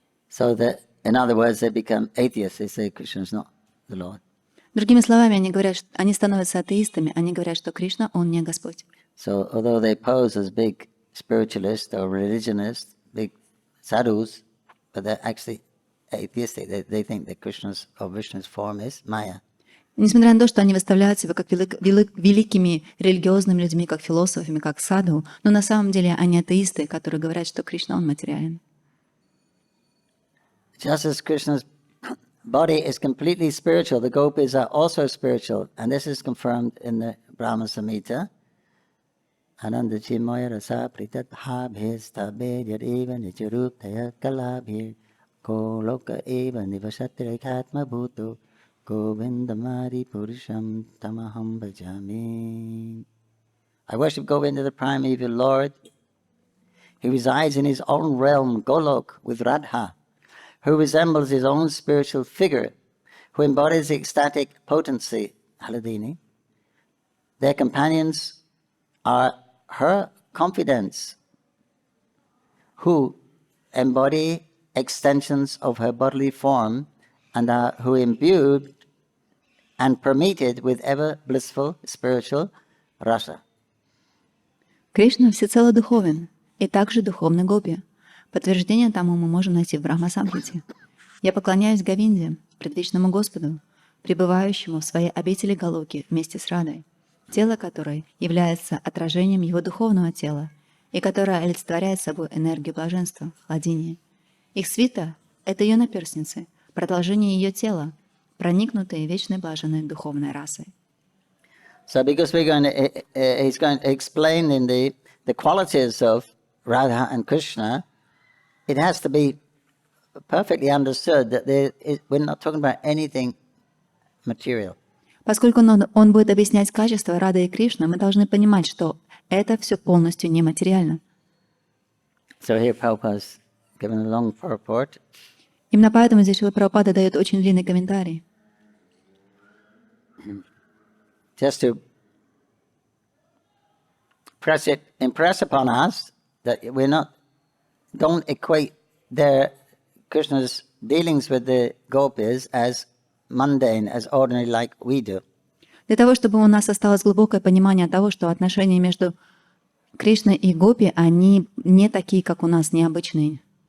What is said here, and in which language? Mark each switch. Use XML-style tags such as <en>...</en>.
<en>So that, in other words, they become atheists. They say Krishna is not the Lord.</en> <ru>Другими словами, они говорят, они становятся атеистами, они говорят, что Кришна, он не Господь.</ru> <en>So although they pose as big spiritualists or religionists, big sadhus, but they're actually atheistic. They think that Krishna's or Vishnu's form is Maya.</en> <ru>Несмотря на то, что они выставляют себя как великими религиозными людьми, как философами, как садху, но на самом деле они атеисты, которые говорят, что Кришна, он материален.</ru> <en>Just as Krishna's body is completely spiritual, the gopis are also spiritual, and this is confirmed in the Brahma Samhita.</en> <sa>Ananda chimoya rasa pritat bhabhes tabe yad eva nicharup taya kalabhir ko loka eva nivasati rekhatma bhuto govindamari purusham tamaham bhajami.</sa> <en>I worship Govinda, the primeval Lord. He resides in his own realm, Golok, with Radha, who resembles his own spiritual figure, who embodies the ecstatic potency, Haladini. Their companions are her confidants, who embody extensions of her bodily form and are who imbued and permeated with ever blissful spiritual rasa.</en> <ru>Кришна всецело духовен, и также духовный Гопи. Подтверждение тому мы можем найти в Брахма-самхите. «Я поклоняюсь Говинде, предвечному Господу, пребывающему в своей обители Галоки вместе с Радой, тело которой является отражением его духовного тела и которое олицетворяет собой энергию блаженства, хладения. Их свита — это ее наперстницы, продолжение ее тела, проникнутые вечной блаженной духовной расой».</ru> <en>So because he's going to explain in the qualities of Radha and Krishna, it has to be perfectly understood that we're not talking about anything material.</en> <ru>Поскольку он будет объяснять качества Рады и Кришны, мы должны понимать, что это все полностью нематериально.</ru> <en>So here Prabhupada's given a long purport.</en> <ru>Именно поэтому здесь Шрила Прабхупада дает очень длинный комментарий.</ru> <en>Just to impress upon us that don't equate Krishna's dealings with the gopis as mundane, as ordinary, like we do.</en> <ru>Для того, чтобы у нас осталось глубокое понимание того, что отношения между Кришной и Гопи, они не такие, как у нас, необычные.</ru>